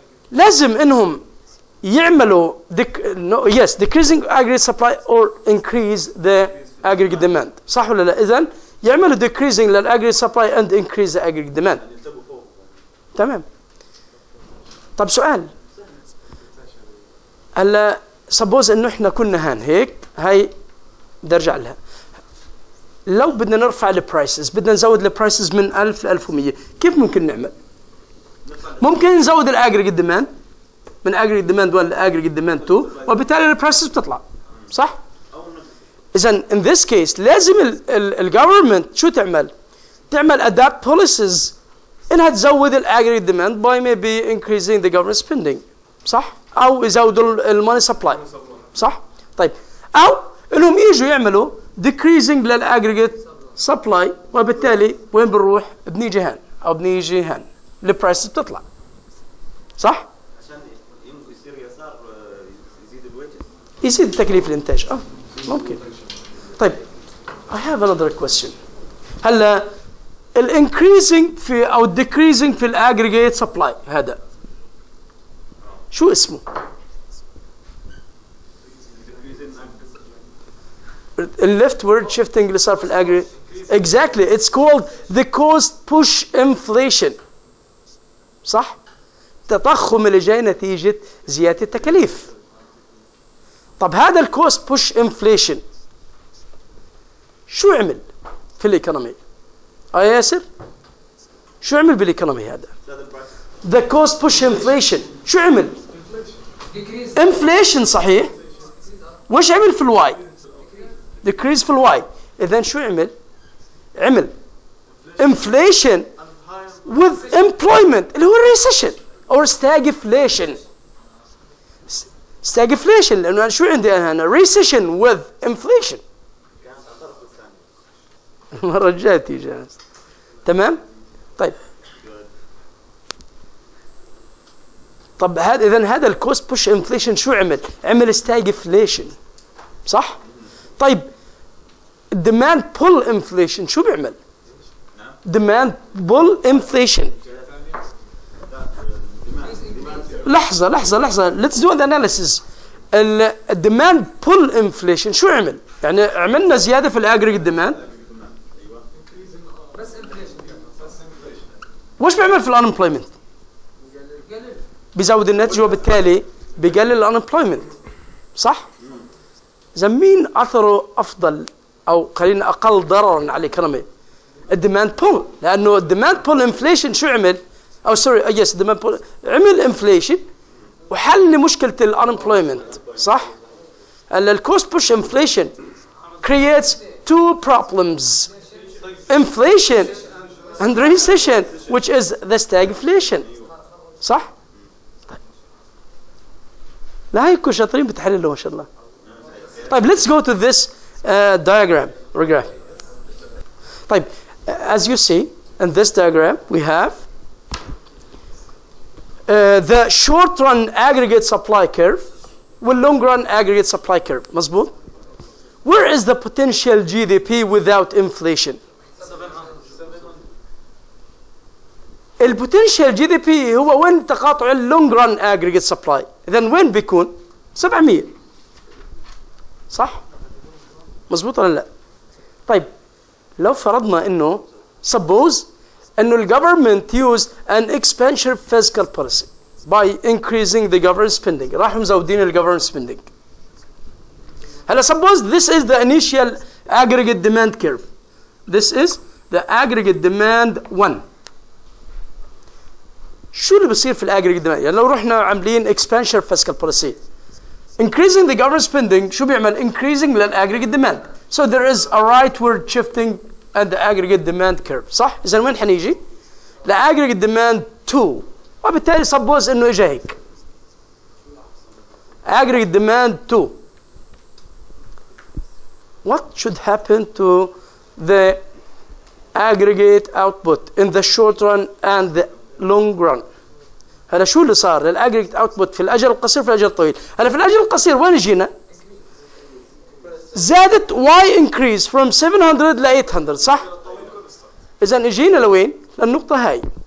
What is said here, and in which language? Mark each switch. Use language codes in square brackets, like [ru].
[ar] لازم انهم يعملوا [en] decreasing aggregate supply or increase the aggregate demand [ar] صح ولا لا؟ اذا يعملوا [en] decreasing للاجريجيت supply and increase the aggregate demand. تمام. [ar] طب سؤال، هلا سبوز انه احنا كنا هان هيك، هاي بدي ارجع لها. لو بدنا نرفع البرايسز، بدنا نزود البرايسز من 1000 ل 1100، كيف ممكن نعمل؟ ممكن نزود الاجريجيت ديماند من اجريجيت ديماند 1 لاجريجيت ديماند 2، وبالتالي البرايسز بتطلع، صح؟ اذا in this case لازم الجفرمنت شو تعمل؟ تعمل [en] adapt policies [ar] انها تزود الاجريجيت ديماند [en] by maybe increasing the government spending، [ar] صح؟ او يزودوا الماني سبلاي، صح؟ طيب او انهم يجوا يعملوا decreasing للاجريجيت سبلاي، وبالتالي وين بنروح؟ بنيجي هان او بنيجي هان، البرايس بتطلع، صح؟ عشان يصير يسار يزيد الويتس، يزيد تكليف الانتاج. ممكن. [en] طيب I have another question. [ar] هلا الانكريزنج في او الديكريزنج في الاجريجيت سبلاي هذا شو اسمه؟ الليفتورد شيفتنج اللي صار في الاجريجيت. [en] Exactly, it's called the cost push inflation. [ar] صح؟ التضخم اللي جاي نتيجة زيادة التكاليف. طب هذا الكوست بوش انفليشن شو عمل في الايكونومي؟ ياسر؟ شو عمل بالايكونومي هذا؟ [en] The cost push inflation [ar] شو عمل؟ inflation صحيح؟ وش عمل في الواي؟ decrease في الواي. إذا شو عمل؟ عمل [en] inflation with employment [ar] اللي هو [en] recession or stagflation. [ar] stagflation لأنه أنا شو عندي أنا هنا؟ [en] recession with inflation. [ar] المرة الجاية تيجي جاهز. تمام؟ طيب. طب هذا إذا هذا الكوست بوش انفليشن شو عمل؟ عمل stagflation. صح؟ طيب الديماند بول انفليشن شو بيعمل؟ ديماند بول انفليشن. لحظة [en] let's do an analysis. [ar] الديماند بول انفليشن شو عمل؟ يعني عملنا زيادة في الاجريجيت ديماند. وش بيعمل في الانمبلويمنت؟ بيزود الناتج وبالتالي بيقلل الانمبلويمنت، صح؟ إذا مين أثره أفضل أو خلينا أقل ضررا على الايكونومي؟ الديماند بول، لأنه الديماند بول انفليشن شو عمل؟ أو سوري يس الديماند بول عمل انفليشن وحل مشكلة الانمبلويمنت، صح؟ [en] الكوست push inflation creates two problems: inflation and recession, which is the stagflation. [ar] صح؟ طيب. لا هيكون شاطرين بتحللوا ما شاء الله. [en] طيب let's go to this diagram. طيب as you see in this diagram we have the short run aggregate supply curve وال long run aggregate supply curve. [ar] مظبوط؟ [en] Where is the potential GDP without inflation? [ar] البوتنشال جي دي بي هو وين تقاطع اللونج ران اجريجيت سبلاي. اذا وين بيكون؟ 700. صح؟ مظبوط ولا لا؟ طيب لو فرضنا انه suppose انه الجفرمنت [en] used an expansion fiscal policy by increasing the government spending، [ar] راحوا مزودين الجفرمنت spending. [en] هلا suppose this is the initial aggregate demand curve. This is the aggregate demand 1. [ar] شو اللي بصير في الاجريجيت ديماند؟ يعني لو رحنا عاملين [en] expansion fiscal policy increasing the government spending [ar] شو بيعمل؟ increasing للاجريجيت demand. [en] So there is a rightward shifting at the aggregate demand curve. [ar] صح؟ إذا وين حنيجي؟ لاجريجيت demand 2 وبالتالي suppose إنه إجا هيك. [en] aggregate demand 2. What should happen to the aggregate output in the short run and the long run؟ [ar] هلا شو اللي صار للاجريجيت اوتبوت في الاجل القصير في الاجل الطويل؟ هلا في الاجل القصير وين جينا؟ زادت واي انكريز فروم 700 ل 800، صح؟ اذا اجينا لوين؟ للنقطة هاي.